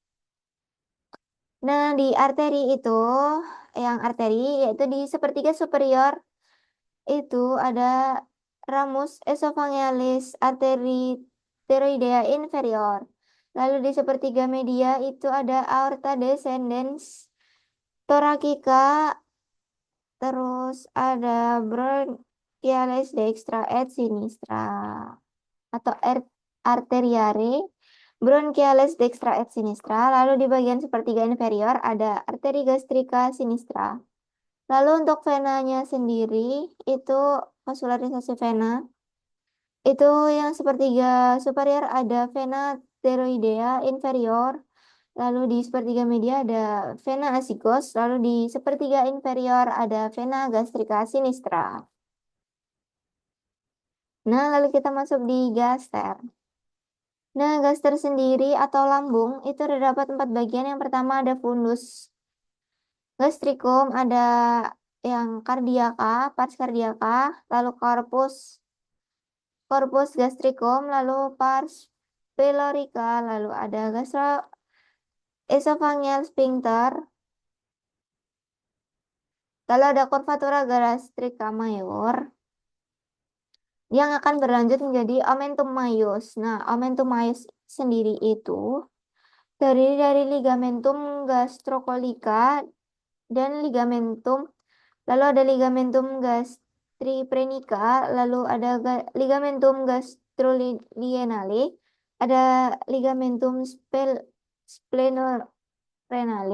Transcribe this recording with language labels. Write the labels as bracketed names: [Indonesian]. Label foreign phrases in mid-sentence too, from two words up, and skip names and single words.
[Indonesian] Nah, di arteri itu, yang arteri yaitu di sepertiga superior itu ada [Latin] ramus esophagealis arteri thyroidea inferior. [Indonesian] Lalu di sepertiga media itu ada [Latin] aorta descendens thoracica, [Indonesian] terus ada [Latin] bronchiales dextra et sinistra [Indonesian] atau [Latin] arteriare bronchiales dextra et sinistra. [Indonesian] Lalu di bagian sepertiga inferior ada [Latin] arteri gastrica sinistra. [Indonesian] Lalu untuk venanya sendiri itu vasularisasi vena. Itu yang sepertiga superior ada [Latin] vena thyroidea inferior. [Indonesian] Lalu di sepertiga media ada [Latin] vena asigos. [Indonesian] Lalu di sepertiga inferior ada [Latin] vena gastrica sinistra. [Indonesian] Nah, lalu kita masuk di gaster. Nah, gas tersendiri atau lambung itu terdapat empat bagian. Yang pertama ada [Latin] fundus gastrikum, [Indonesian] ada yang kardiaka, [Latin] pars kardiaka, [Indonesian] lalu [Latin] corpus gastricum, [Indonesian] lalu [Latin] pars pylorica, [Indonesian] lalu ada [English] gastroesophageal sphincter, [Indonesian] lalu ada [Latin] curvatura gastrica mayor [Indonesian] yang akan berlanjut menjadi [Latin] omentum maius. [Indonesian] Nah, [Latin] omentum maius [Indonesian] sendiri itu terdiri dari [Latin] ligamentum gastrocolica [Indonesian] dan lalu ada [Latin] ligamentum gastriprenica, [Indonesian] lalu ada [Latin] ligamentum gastrolineale, [Indonesian] ada [Latin] ligamentum splenorenale.